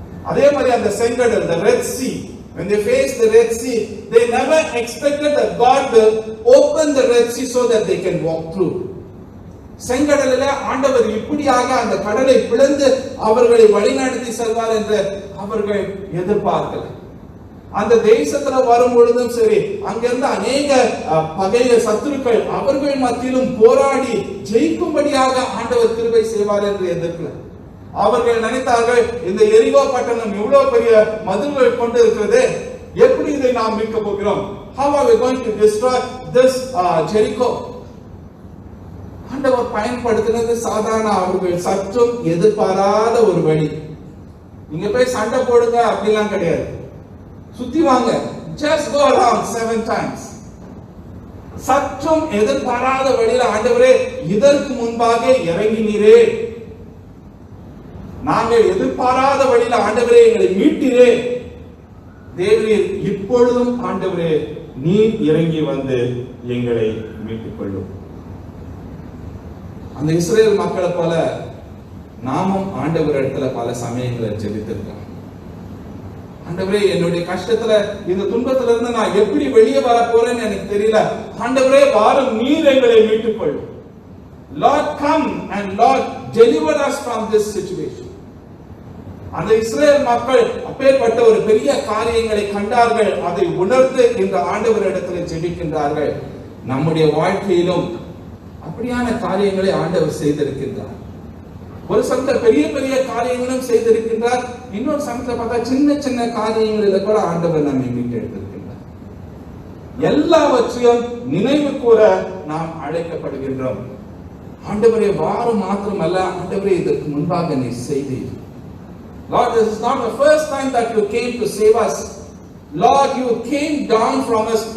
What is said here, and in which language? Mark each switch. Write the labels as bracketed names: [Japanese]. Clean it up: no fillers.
[Tamil] அதே மாதிரி அந்த செங்கடல், [English] the Red Sea, when they faced the Red Sea, they never expected that God will open the Red Sea so that they can walk through. [Tamil] செங்கடலில் ஆண்டவர் இப்படியாக அந்த கடலை பிளந்து அவர்களை வழிநடத்தி செல்வார் என்று அவர்கள் எதிர்பார்க்கல. அந்த தேசத்துல வரும் பொழுதும் சரி, அங்கிருந்து அநேக பகைய சத்துருக்கள் அவர்கள் மத்தியிலும் போராடி ஜெயிக்கும்படியாக ஆண்டவர் கிருபை செய்வார் என்று எதிர்க்கல. அவர்கள் நினைத்தார்கள், இந்த எரிகோ பட்டணம் இவ்வளவு பெரிய மதில்கள் கொண்டு இருக்கிறது, எப்படி இதை நாம் மீட்க போகிறோம்? [English] How are we going to destroy this Jericho? [Tamil] ஆண்டவர் பயன்படுத்தினது சாதாரண அவர்கள் சற்றும் எதிர்பாராத ஒரு வழி. நீங்க போய் சண்டை போடுங்க அப்படிலாம் கிடையாது, சுத்தி வாங்க, [English] just go around 7 times. [Tamil] சற்றும் எதிர்பாராத வழியில ஆண்டவரே இதற்கு முன்பாக இறங்கினீரே, நாங்கள் எதிர்பாராத வழியில ஆண்டவரே எங்களை மீட்டீரே, தேவரே இப்பொழுதும் ஆண்டவரே நீர் இறங்கி வந்து எங்களை மீட்டுக் கொள்ளும். அந்த இஸ்ரேல் மக்களை போல நாமும் ஆண்டவர் இடத்துல பல சமயங்களை ஜெபித்திருக்கோம். ஆண்டவரே என்னுடைய கஷ்டத்துல இந்த துன்பத்துல இருந்து நான் எப்படி வெளியே வர போறேன்னு எனக்கு தெரியல, ஆண்டவரே வாரும் நீர் எங்களை மீட்டுக் கொள்ளும். [English] Lord come and Lord deliver us from this situation. [Tamil] அந்த இஸ்ரேல் மக்கள் அப்பேற்பட்ட ஒரு பெரிய காரியங்களை கண்டார்கள், அதை உணர்ந்து இந்த ஆண்டவர் இடத்துல ஜெபிக்கின்றார்கள். நம்முடைய வாழ்க்கையிலும் அப்படியான காரியங்களை ஆண்டவர் செய்திருக்கின்றார். ஒரு சமயத்துல பெரிய பெரிய காரியங்களும் செய்திருக்கின்றார், இன்னொரு சமயத்துல பார்த்தா சின்ன சின்ன காரியங்களில கூட ஆண்டவர் நம்மை மீட்டெடுத்திருக்கின்றார். எல்லாவற்றையும் நினைவு கூற நாம் அழைக்கப்படுகின்றோம். ஆண்டவரே வாரும் மாத்திரமல்ல, ஆண்டவரே இதற்கு முன்பாக நீ செய்தீர். [English] Lord, this is not the first time that you came to save us. Lord, you came down from us.